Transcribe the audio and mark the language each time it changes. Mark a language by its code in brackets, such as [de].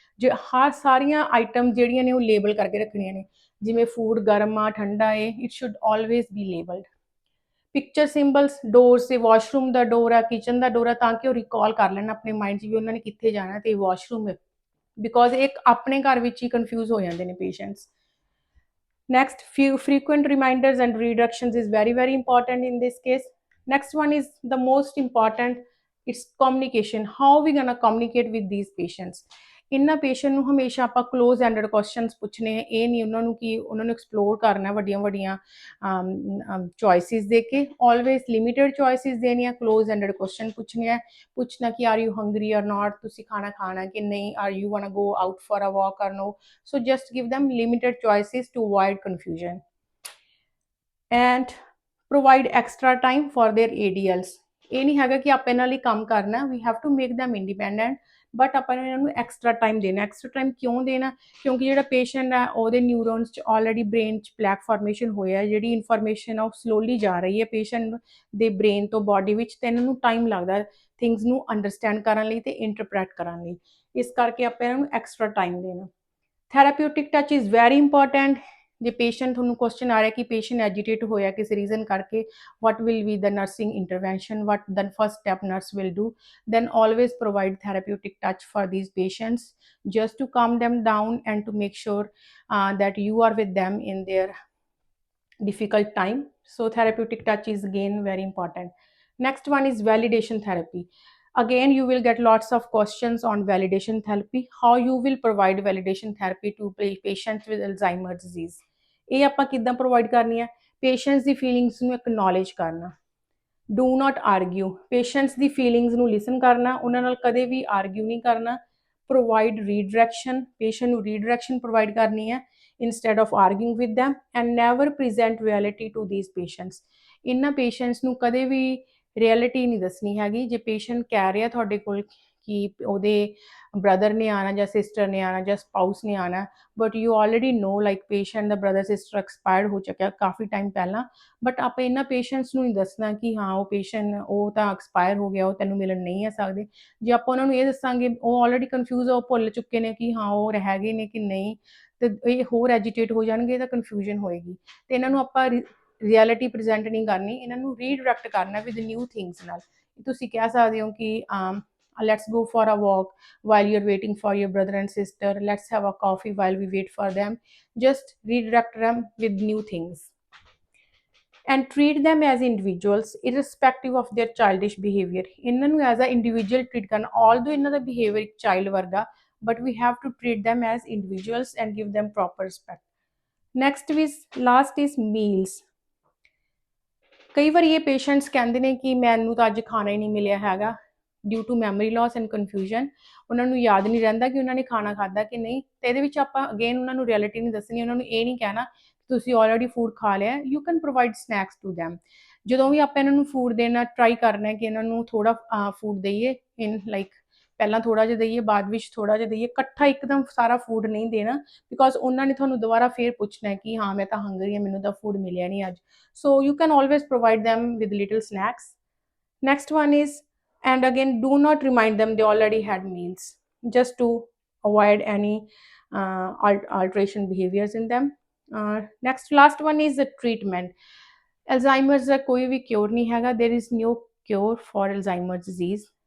[pa] ਜੇ ਹਰ ਸਾਰੀਆਂ ਆਈਟਮ ਜਿਹੜੀਆਂ ਨੇ ਉਹ ਲੇਬਲ ਕਰਕੇ ਰੱਖਣੀਆਂ ਨੇ, ਜਿਵੇਂ ਫੂਡ ਗਰਮ ਆ, ਠੰਡਾ ਏ, [en] It should always be labelled. [pa] Picture ਸਿੰਬਲਸ door say, washroom ਦਾ ਡੋਰ ਆ, ਕਿਚਨ ਦਾ ਡੋਰ ਆ, ਤਾਂ ਕਿ ਉਹ ਰਿਕਾਲ ਕਰ ਲੈਣ ਆਪਣੇ ਮਾਈਂਡ 'ਚ ਵੀ ਉਹਨਾਂ ਨੇ ਕਿੱਥੇ ਜਾਣਾ ਤੇ ਵਾਸ਼ਰੂਮ ਹੈ, ਬਿਕੋਜ਼ ਇੱਕ ਆਪਣੇ ਘਰ ਵਿੱਚ ਹੀ ਕਨਫਿਊਜ਼ ਹੋ ਜਾਂਦੇ ਨੇ patients. [en] Next, few frequent reminders and redirections is very, very important in this case. Next one is the most important, it's communication. How we gonna communicate with these patients? [pa] ਇਹਨਾਂ patient ਨੂੰ ਹਮੇਸ਼ਾ ਆਪਾਂ close ended questions ਪੁੱਛਣੇ, ਇਹ ਨਹੀਂ ਉਹਨਾਂ ਨੂੰ ਕਿ ਉਹਨਾਂ ਨੂੰ ਐਕਸਪਲੋਰ ਕਰਨਾ ਵੱਡੀਆਂ ਵੱਡੀਆਂ ਚੋਇਸਿਸ ਦੇ ਕੇ। ਆਲਵੇਜ਼ ਲਿਮਿਟਡ ਚੋਇਸਿਸ ਦੇਣੀਆਂ, ਕਲੋਜ਼ ਐਂਡਡ ਕੁਐਸਚਨ ਪੁੱਛਣੇ ਆ। ਪੁੱਛਣਾ ਕਿ [en] are you hungry or not, [pa] ਤੁਸੀਂ ਖਾਣਾ ਖਾਣਾ ਕਿ ਨਹੀਂ, [en] Are you want go out for a walk or no. So just give them limited choices to avoid confusion and provide extra time for their ADLs। [pa] ਇਹ ਨਹੀਂ ਹੈਗਾ ਕਿ ਆਪਾਂ ਇਹਨਾਂ ਲਈ ਕੰਮ ਕਰਨਾ, [en] we have to make them independent, [pa] but ਆਪਾਂ ਇਹਨਾਂ ਨੂੰ ਐਕਸਟਰਾ ਟਾਈਮ ਦੇਣਾ। ਐਕਸਟਰਾ ਟਾਈਮ ਕਿਉਂ ਦੇਣਾ? ਕਿਉਂਕਿ ਜਿਹੜਾ ਪੇਸ਼ੈਂਟ ਹੈ ਉਹਦੇ ਨਿਊਰੋਨਸ 'ਚ ਆਲਰੇਡੀ ਬ੍ਰੇਨ 'ਚ ਪਲੈਕ ਫਾਰਮੇਸ਼ਨ ਹੋਇਆ, ਜਿਹੜੀ ਇਨਫੋਰਮੇਸ਼ਨ ਆ ਉਹ ਸਲੋਲੀ ਜਾ ਰਹੀ ਹੈ ਪੇਸ਼ੈਂਟ ਦੇ ਬ੍ਰੇਨ ਤੋਂ ਬੋਡੀ ਵਿੱਚ, ਤੇ ਇਹਨਾਂ ਨੂੰ ਟਾਈਮ ਲੱਗਦਾ ਥਿੰਗਸ ਨੂੰ ਅੰਡਰਸਟੈਂਡ ਕਰਨ ਲਈ ਤੇ ਇੰਟਰਪ੍ਰੈਟ ਕਰਨ ਲਈ। ਇਸ ਕਰਕੇ ਆਪਾਂ ਇਹਨਾਂ ਨੂੰ ਐਕਸਟਰਾ ਟਾਈਮ ਦੇਣਾ। [en] Therapeutic touch is very important. [pa] ਜੇ ਪੇਸ਼ੈਂਟ, ਤੁਹਾਨੂੰ ਕੁਐਸਚਨ ਆ ਰਿਹਾ ਕਿ ਪੇਸ਼ੈਂਟ ਐਜੀਟੇਟ ਹੋਇਆ ਕਿਸੇ ਰੀਜ਼ਨ ਕਰਕੇ, [en] what will be the nursing intervention, what the first step nurse will do, then always provide therapeutic touch for these patients just to calm them down and to make sure that you are with them in their difficult time. So therapeutic touch is again very important. Next one is validation therapy. Again, you will get lots of questions on validation therapy, how you will provide validation therapy to patients with Alzheimer's disease। [pa] ਇਹ ਆਪਾਂ ਕਿੱਦਾਂ provide ਕਰਨੀ ਹੈ? Patients ਦੀ feelings ਨੂੰ acknowledge ਕਰਨਾ, [en] do not argue, [pa] patients ਦੀ feelings ਨੂੰ ਲਿਸਨ ਕਰਨਾ, ਉਹਨਾਂ ਨਾਲ ਕਦੇ ਵੀ ਆਰਗਿਊ ਨਹੀਂ ਕਰਨਾ। [en] provide redirection, [pa] ਪੇਸ਼ੈਂਟ ਨੂੰ ਰੀਡਾਇਰੈਕਸ਼ਨ ਪ੍ਰੋਵਾਈਡ ਕਰਨੀ ਹੈ [en] instead of arguing with them, and never present reality to these patients। [pa] ਇਹਨਾਂ ਪੇਸ਼ੈਂਟਸ ਨੂੰ ਕਦੇ ਵੀ ਰਿਐਲਿਟੀ ਨਹੀਂ ਦੱਸਣੀ ਹੈਗੀ। ਜੇ ਪੇਸ਼ੈਂਟ ਕਹਿ ਰਿਹਾ ਤੁਹਾਡੇ ਕੋਲ ਕਿ ਉਹਦੇ ਬ੍ਰਦਰ ਨੇ ਆਉਣਾ ਜਾਂ ਸਿਸਟਰ ਨੇ ਆਉਣਾ ਜਾਂ ਸਪਾਊਸ ਨੇ ਆਉਣਾ, [en] but you already know like [pa] patient ਦਾ brother sister expired ਹੋ ਚੁੱਕਿਆ ਕਾਫੀ ਟਾਈਮ ਪਹਿਲਾਂ, ਬਟ ਆਪਾਂ ਇਹਨਾਂ ਪੇਸ਼ੈਂਟਸ ਨੂੰ ਨਹੀਂ ਦੱਸਣਾ ਕਿ ਹਾਂ ਉਹ ਪੇਸ਼ੈਂਟ ਉਹ ਤਾਂ ਐਕਸਪਾਇਰ ਹੋ ਗਿਆ, ਉਹ ਤੈਨੂੰ ਮਿਲਣ ਨਹੀਂ ਆ ਸਕਦੇ। ਜੇ ਆਪਾਂ ਉਹਨਾਂ ਨੂੰ ਇਹ ਦੱਸਾਂਗੇ, ਉਹ ਆਲਰੇਡੀ ਕਨਫਿਊਜ਼, ਉਹ ਭੁੱਲ ਚੁੱਕੇ ਨੇ ਕਿ ਹਾਂ ਉਹ ਹੈਗੇ ਨੇ ਕਿ ਨਹੀਂ, ਤੇ ਇਹ ਹੋਰ ਐਜੀਟੇਟ ਹੋ ਜਾਣਗੇ ਤਾਂ ਕਨਫਿਊਜ਼ਨ ਹੋਏਗੀ। ਤੇ ਇਹਨਾਂ ਨੂੰ ਆਪਾਂ ਰਿਐਲਿਟੀ ਪ੍ਰੈਜ਼ੈਂਟ ਨਹੀਂ ਕਰਨੀ, ਇਹਨਾਂ ਨੂੰ ਰੀਡਾਇਰੈਕਟ ਕਰਨਾ ਵਿਦ ਨਿਊ ਥਿੰਗਸ ਨਾਲ। ਤੁਸੀਂ ਕਹਿ ਸਕਦੇ ਹੋ ਕਿ [en] let's go for a walk while you're waiting for your brother and sister, let's have a coffee while we wait for them, just redirect them with new things and treat them as individuals irrespective of their childish behavior। ਇਹਨਾਂ ਨੂੰ as a individual treat ਕਰਨਾ, although ਇਹਨਾਂ ਦਾ behavior ਇੱਕ child ਵਰਗਾ, but we have to treat them as individuals and give them proper respect। next is last is meals। [pa] ਕਈ ਵਾਰੀ ਇਹ patients ਕਹਿੰਦੇ ਨੇ ਕਿ ਮੈਨੂੰ ਤਾਂ ਅੱਜ ਖਾਣਾ ਹੀ ਨਹੀਂ ਮਿਲਿਆ ਹੈਗਾ, [en] Due to memory loss and confusion. [pa] ਉਹਨਾਂ ਨੂੰ ਯਾਦ ਨਹੀਂ ਰਹਿੰਦਾ ਕਿ ਉਹਨਾਂ ਨੇ ਖਾਣਾ ਖਾਧਾ ਕਿ ਨਹੀਂ। ਤੇ ਇਹਦੇ ਵਿੱਚ ਆਪਾਂ ਅਗੇਨ ਉਹਨਾਂ ਨੂੰ ਰਿਐਲਿਟੀ ਨਹੀਂ ਦੱਸਣੀ, ਉਹਨਾਂ ਨੂੰ ਇਹ ਨਹੀਂ ਕਹਿਣਾ ਤੁਸੀਂ ਆਲਰੇਡੀ ਫੂਡ ਖਾ ਲਿਆ, [en] You can provide snacks to them. [pa] ਜਦੋਂ ਵੀ ਆਪਾਂ ਇਹਨਾਂ ਨੂੰ ਫੂਡ ਦੇਣਾ, ਟਰਾਈ ਕਰਨਾ ਕਿ ਇਹਨਾਂ ਨੂੰ ਥੋੜਾ ਫੂਡ ਦਈਏ, ਇਨ ਲਾਈਕ ਪਹਿਲਾਂ ਥੋੜਾ ਜਿਹਾ ਦਈਏ, ਬਾਅਦ ਵਿੱਚ ਥੋੜਾ ਜਿਹਾ ਦਈਏ, ਇਕੱਠਾ ਇੱਕਦਮ ਸਾਰਾ ਫੂਡ ਨਹੀਂ ਦੇਣਾ, ਬਿਕੋਜ਼ ਉਹਨਾਂ ਨੇ ਤੁਹਾਨੂੰ ਦੁਬਾਰਾ ਫੇਰ ਪੁੱਛਣਾ ਕਿ ਹਾਂ ਮੈਂ ਤਾਂ ਹੰਗਰੀ ਹਾਂ, ਮੈਨੂੰ ਤਾਂ ਫੂਡ ਮਿਲਿਆ ਨਹੀਂ ਅੱਜ। [en] So you can always provide them with little snacks। Next one is, and again, do not remind them they already had meals, just to avoid any alteration behaviors in them। Next, last one is the treatment। [pa] Alzheimer's ਦਾ ਕੋਈ ਵੀ cure ਨਹੀਂ ਹੈਗਾ, [en] there is no cure for Alzheimer's disease।